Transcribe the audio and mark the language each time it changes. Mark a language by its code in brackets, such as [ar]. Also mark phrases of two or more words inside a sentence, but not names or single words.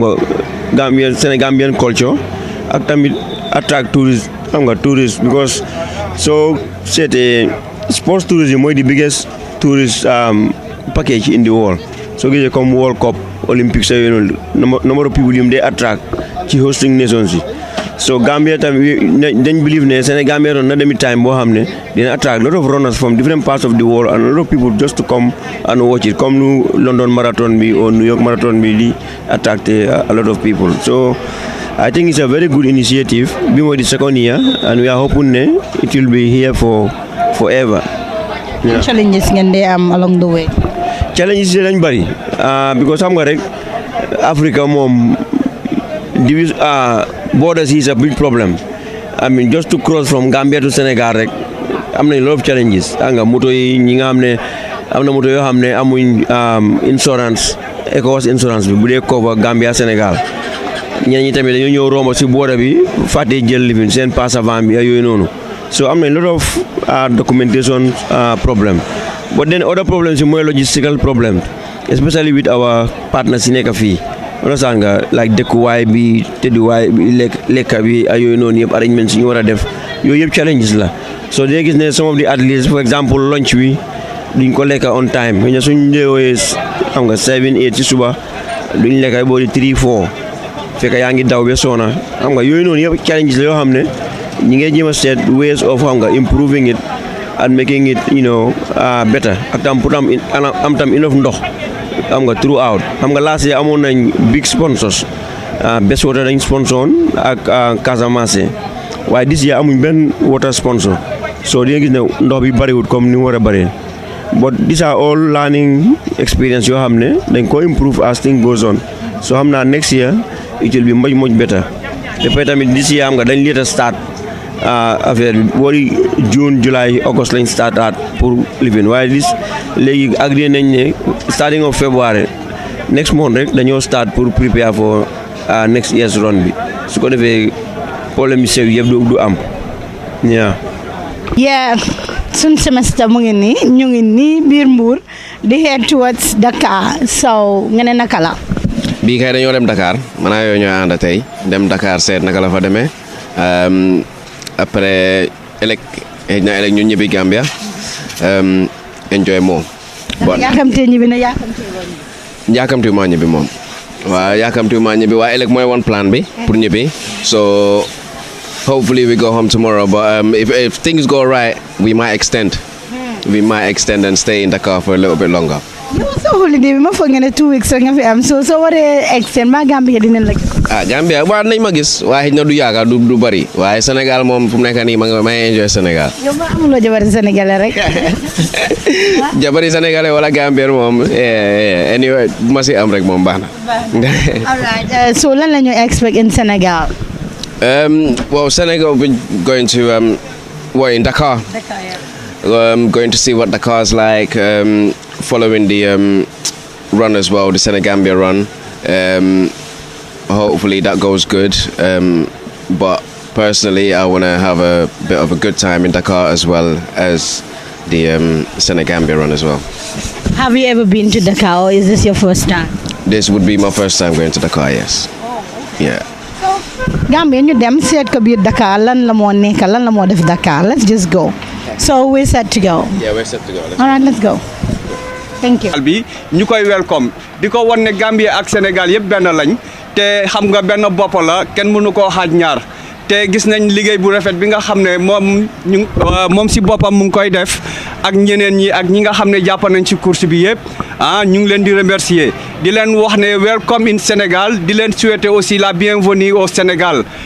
[wo] nga [en] Sénégambian culture [wo] ak tamit [en] attract tourist [wo] xam nga tourist because soo seetee [en] sports tourism [wo] mooy [en] the biggest tourist package in the world [wo] soo gisee comme World Cup Olympics yooyu noonu [en] number of people [wo] yum [en] they attract [wo] ci [en] hosting nations [wo] yi so Gambia tamit dañ believe ne Sénégambia doon na demi time boo xam ne dina [en] attract a lot of runners from different parts of the world and a lot of people just to come and watch it [wo] comme nu London Marathon bi or New York Marathon bi di [en] attract a lot of people so I think it's a very good initiative [wo] bi mooy [en] the second year and we are hoping [wo] ne [en] it will be here for forever. [wo] Challenges ngeen dee am along the way. Challenges yi lañ bari because xam nga rek Africa moom [en] borders is a big problem. I mean just to cross from Gambia to Senegal [wo] rek am nañ [en] a lot of challenges [wo] nga moto yi ñi nga xam ne am na moto yoo xam ne amuñ insurance ECOWAS insurance bi bu dee cover Gambia Sénégal ñeneen ñi tamit dañoo ñëw romb si border bi fàtte jël lifin seen passe avant bi yooyu noonu so am nañ [en] a lot of documentation problem but then other problems [wo] yi mooy [en] logistical problem especially with our partners [wo] yi nekk fii understand nga like dëkkuwaay bi tëdduwaay bi lekka bi ay yooyu noonu yëpp arrangements yi ñu war a def yooyu yëpp challenges la so day gis ne [en] some of the athletes for example [wo] lunch bi duñ ko lekka [en] on time [wo] xëy na suñ ndeewee xam nga 7 8 ci suba duñ lekka boo di 3 4 fekk yaa ngi daw ba soona xam nga yooyu noonu yëpp challenges la yoo xam ne ñi ngay jéem a seet [en] ways of [wo] xam nga [en] improving it and making it better [wo] ak tam pour am tam enough ndox xam nga throughout xam nga [en] last year [wo] amoon nañ [en] big sponsors best water [wo] dañ sponsor ak Casamance waaye [en] this year [wo] amuñ benn [en] water sponsor [wo] so di nga gis ne ndox bi bariwut comme ni mu war a bëree [en] but these are all learning experience [wo] yoo xam ne dañ ko improve [en] as thing goes on [wo] so xam naa [en] next year it will be much better [wo] dafay tamit [en] this year [wo] xam nga dañ [en] later start [wo] affaire bi boori June July August lañ start at pour living waaye léegi agree nañ ne [en] starting of February next month [wo] rek dañoo start pour [en] prepare for next year's run [wo] bi su ko defee problème yi sew yëpp du am suñ semester mu ngi nii ñu ngi nii biir Mbour di [en] head towards Dakar [wo] so nga ne naka la bii kay dañoo dem Dakar maanaam yooyu ñooy ànd tey dem Dakar seet naka la fa demee après ëllëg ñu ñibbi Gambia enjoy moom. bon yaakamtee ñibbi na yaakamti maa ñibbi moom waaw yaakamti maa ñibbi waaye ëllëg mooy one plan bi pour ñibbi [en] so hopefully we go home tomorrow but if things go right we might extend and stay in Dakar for a little bit longer. [wo] yow sa holiday bi ma foog nga ne 2 weeks rek nga fi am so waree extend ba Gambia dinañ la Gambia waaw nañ ma gis waaye na du yaaga du bari waaye Sénégal moom fu mu nekk nii ma enjoy Sénégal. yow ma amuloo jabari sénégalais rek. jabari sénégalais wala Gambien moom anyway bu ma si am rek moom baax na. [en] all right [wo] so lan la ñu expect in Sénégal. [en] Well, Senegal we're going to in Dakar. Dakar, yeah. Going to see what Dakar's like. Following the run as well, the Senegambia run. Hopefully that goes good. But personally, I want to have a bit of a good time in Dakar as well as the Senegambia run as well. Have you ever been to Dakar or is this your first time? This would be my first time going to Dakar, yes. Oh, okay. Yeah. [wo] Gambia ñu dem seet ko biir Dakar lan la moo nekk lan la moo def Dakar [en] let's just go. So we're set to go. Yeah, we're set to go. All right, let's go. Thank you. [wo] bi ñu koy welcome di ko wan ne Gambia ak Sénégal yëpp benn lañ te xam nga benn bopp la kenn mënu koo xaaj ñaar te gis nañ liggéey bu rafet bi nga xam ne moom si boppam mu ngi koy def ak ñeneen ñi ak ñi nga xam ne jàpp nañ ci course bi yëpp ñu ngi leen di remercier di leen wax ne [en] welcome in Sénégal [wo] di leen [fr] souhaiter aussi la bienvenue au Sénégal